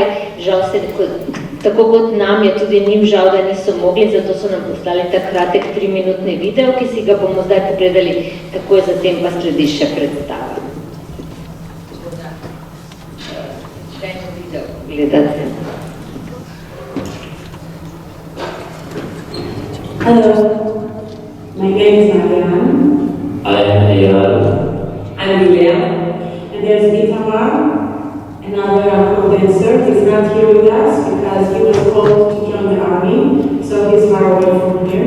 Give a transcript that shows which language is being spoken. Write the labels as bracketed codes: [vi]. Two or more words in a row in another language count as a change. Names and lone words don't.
[sl] Žal se, tako kot nam je tudi njim žal, da niso mogli, zato so nam poslali ta kratek 3-minutni video, ki si ga bomo zdaj pogledali, takoj zatem pa sledi še predstava. Dajmo video pogledati. [en] Hello, my name is Mariam. I am Eyal. I'm William. And there's Itamar, another co-dancer. He's not here with us because he was called to join the army, so he's far away from here.